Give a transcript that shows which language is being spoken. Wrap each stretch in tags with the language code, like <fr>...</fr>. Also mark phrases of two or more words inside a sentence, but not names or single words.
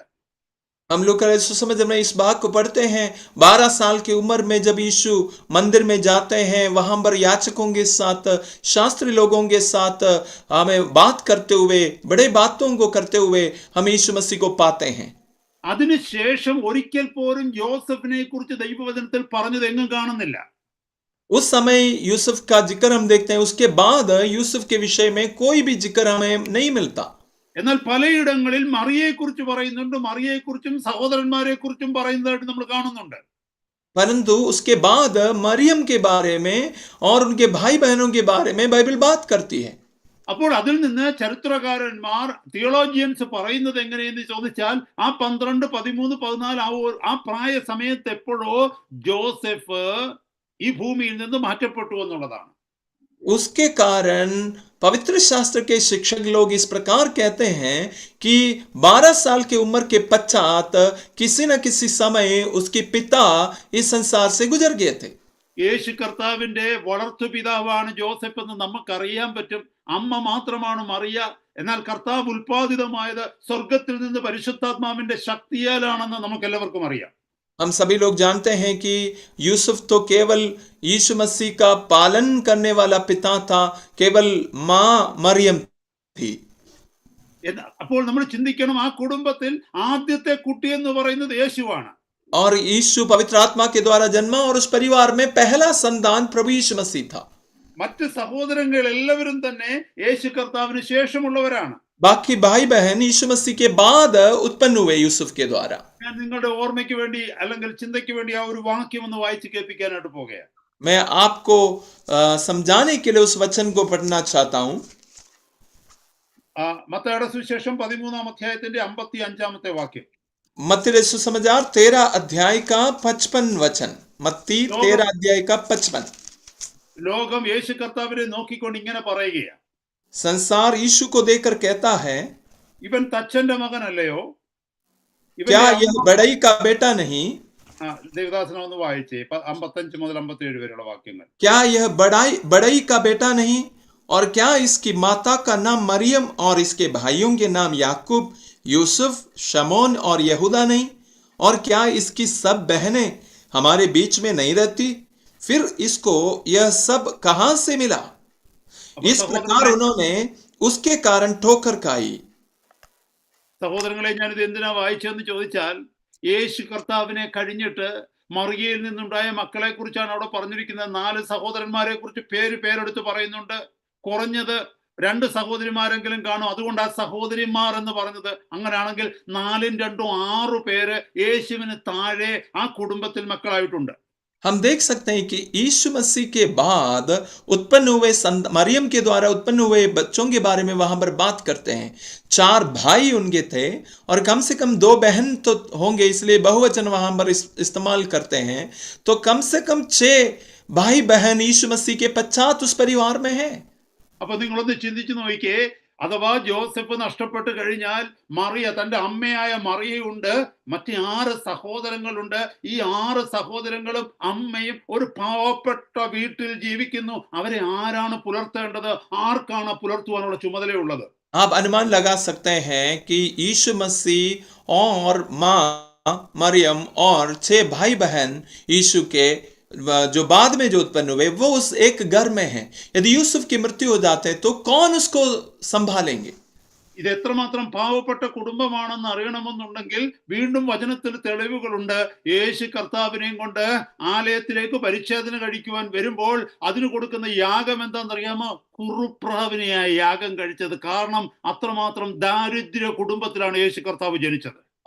<hi>हम लोग सुसमझ में इस बात को पढ़ते हैं, 12 साल की उम्र में जब यीशु मंदिर में जाते हैं, वहां पर याचकों के साथ, शास्त्री लोगों के साथ हमें बात करते हुए, बड़े बातों को करते हुए हम यीशु मसीह को पाते हैं.</hi> <ml>അതിനുശേഷം ഒരിക്കൽ പോലും യോസഫിനെ കുറിച്ച് ദൈവവചനത്തിൽ പറഞ്ഞത് എങ്ങും കാണുന്നില്ല.</ml> <hi>उस समय यूसुफ का जिक्र हम देखते हैं, उसके बाद यूसुफ के विषय में कोई भी जिक्र हमें नहीं मिलता.</hi> <ml>എന്നാൽ പലയിടങ്ങളിൽ മറിയയെ കുറിച്ച് പറയുന്നുണ്ട്, മറിയയെ കുറിച്ചും സഹോദരന്മാരെ കുറിച്ചും പറയുന്നതായിട്ട് നമ്മൾ കാണുന്നുണ്ട്.</ml> <hi>परंतु उसके बाद मरियम के बारे में और उनके भाई बहनों के बारे में बाइबल बात करती है.</hi> <ml>അപ്പോൾ അതിൽ നിന്ന് ചരിത്രകാരന്മാർ, തിയോളജിയൻസ് പറയുന്നത് എങ്ങനെയെന്ന് ചോദിച്ചാൽ, ആ 12, 13, 14 ആ പ്രായ സമയത്ത് എപ്പോഴോ ജോസഫ് ഈ ഭൂമിയിൽ നിന്ന് മാറ്റപ്പെട്ടു എന്നുള്ളതാണ്.</ml> <hi>उसके कारण पवित्र शास्त्र के शिक्षक लोग इस प्रकार कहते हैं कि 12 साल की उम्र के पश्चात किसी न किसी समय उसके पिता इस संसार से गुजर गए थे.</hi> <ml>യേശു കർത്താവിന്റെ വളർത്തു പിതാവാണ് ജോസഫ് എന്ന് നമുക്കറിയാൻ പറ്റും. അമ്മ മാത്രമാണ് മറിയ. എന്നാൽ കർത്താവ് ഉൽപാദിതമായത് സ്വർഗത്തിൽ നിന്ന് പരിശുദ്ധാത്മാവിന്റെ ശക്തിയാലാണെന്ന് നമുക്ക് എല്ലാവർക്കും അറിയാം.</ml> <hi>हम सभी लोग जानते हैं कि यूसुफ तो केवल यीशु मसीह का पालन करने वाला पिता था, केवल मां मरियम थी.</hi> <ml>അപ്പോൾ നമ്മൾ ചിന്തിക്കണം, ആ കുടുംബത്തിൽ ആദ്യത്തെ കുട്ടി എന്ന് പറയുന്നത് യേശുവാണ്.</ml> <hi>और यीशु पवित्र आत्मा के द्वारा जन्मा और उस परिवार में पहला संतान प्रभु यीशु मसीह था.</hi> <ml>മറ്റ് സഹോദരങ്ങൾ എല്ലാവരും തന്നെ യേശു കർത്താവിന് ശേഷമുള്ളവരാണ്.</ml> <hi>बाकी भाई बहन यीशु मसीह के बाद उत्पन्न हुए यूसुफ के द्वारा.</hi> <ml>ഞാൻ നിങ്ങളുടെ ഓർമ്മയ്ക്ക് വേണ്ടി അല്ലെങ്കിൽ ചിന്തയ്ക്ക് വേണ്ടി ആ ഒരു വാക്യം ഒന്ന് വായിച്ച് കേൾപ്പിക്കാനായിട്ട് പോകുകയാണ്.</ml> <hi>मैं आपको समझाने के लिए उस वचन को पढ़ना चाहता हूं.</hi> <ml>മത്തായിയുടെ സുവിശേഷം 13-ാം അധ്യായത്തിന്റെ 55-ാമത്തെ വാക്യം.</ml> <hi>मत्ती रचित सुसमाचार 13 अध्याय का 55 वचन. मत्ती 13 अध्याय का 55.</hi> <ml>ലോകം യേശു കർത്താവിനെ നോക്കിക്കൊണ്ട് ഇങ്ങനെ പറയുകയാണ്,</ml> <hi>संसार यीशु को देखकर कहता है,</hi> <ml>ഇവൻ തച്ചന്റെ മകനല്ലയോ?</ml> <hi>क्या यह बड़ई का बेटा नहीं?</hi> <ml>ദേവദാസനെ ഒന്ന് വായിച്ചേ 55 മുതൽ 57 വരെയുള്ള വാക്യങ്ങൾ.</ml> <hi>क्या यह बड़ई का बेटा नहीं? और क्या इसकी माता का नाम मरियम और इसके भाइयों के नाम याकूब, यूसुफ, शमोन और यहूदा नहीं? और क्या इसकी सब बहनें हमारे बीच में नहीं रहती? फिर इसको यह सब कहां से मिला? इस प्रकार उन्होंने उसके कारण ठोकर खाई.</hi> <ml>സഹോദരങ്ങളെ, ഞാനിത് എന്തിനാ വായിച്ചതെന്ന് ചോദിച്ചാൽ, യേശു കർത്താവിനെ കഴിഞ്ഞിട്ട് മറിയയിൽ നിന്നുണ്ടായ മക്കളെ കുറിച്ചാണ് അവിടെ പറഞ്ഞിരിക്കുന്നത്. 4 സഹോദരന്മാരെ കുറിച്ച് പേരെടുത്ത് പറയുന്നുണ്ട്. കുറഞ്ഞത് 2 സഹോദരിമാരെങ്കിലും കാണും. അതുകൊണ്ട് ആ സഹോദരിമാർ എന്ന് പറഞ്ഞത്. അങ്ങനെയാണെങ്കിൽ 4ഉം 2ഉം 6 പേര് യേശുവിന് താഴെ ആ കുടുംബത്തിൽ മക്കളായിട്ടുണ്ട്.</ml> <hi>हम देख सकते हैं कि यीशु मसीह के बाद उत्पन्न हुए मरियम के द्वारा उत्पन्न हुए बच्चों के बारे में वहां पर बात करते हैं. 4 भाई उनके थे और कम से कम 2 बहन तो होंगे, इसलिए बहुवचन वहां पर इस्तेमाल करते हैं. तो कम से कम 6 भाई बहन यीशु मसीह के पश्चात उस परिवार में है.</hi> <ml>അപ്പൊ നിങ്ങളൊന്ന് ചിന്തിച്ചു നോക്കിയേ, അഥവാ ജോസഫ് നഷ്ടപ്പെട്ട് കഴിഞ്ഞാൽ മറിയ, തന്റെ അമ്മയായ മറിയയുണ്ട്, മറ്റ് 6 സഹോദരങ്ങളുണ്ട്. ഈ 6 സഹോദരങ്ങളും അമ്മയും ഒരു പാവപ്പെട്ട വീട്ടിൽ ജീവിക്കുന്നു. അവരെ ആരാണ് പുലർത്തേണ്ടത്? ആർക്കാണ് പുലർത്തുവാനുള്ള ചുമതലയുള്ളത്?</ml> <hi>आप अनुमान लगा सकते हैं कि यीशु मसीह और मां मरियम और 6 भाई बहन यीशु के जो बाद में जो उत्पन्न हुए वो उस एक घर में हैं. यदि यूसुफ की मृत्यु हो जाते तो कौन उसको संभालेंगे?</hi> <ml>ഇത് എത്രമാത്രം പാവപ്പെട്ട കുടുംബമാണെന്ന് അറിയണമെന്നുണ്ടെങ്കിൽ വീണ്ടും വചനത്തിൽ തെളിവുകളുണ്ട്. യേശു കർത്താവിനെയും കൊണ്ട് ആലയത്തിലേക്ക് പരിച്ഛേദന കഴിക്കുവാൻ വരുമ്പോൾ അതിന് കൊടുക്കുന്ന യാഗം എന്താണെന്നറിയാമോ? കുറുപ്രാവിനെയായി യാഗം കഴിച്ചത്. കാരണം അത്രമാത്രം ദാരിദ്ര്യ കുടുംബത്തിലാണ് യേശു കർത്താവ് ജനിച്ചത്.</ml>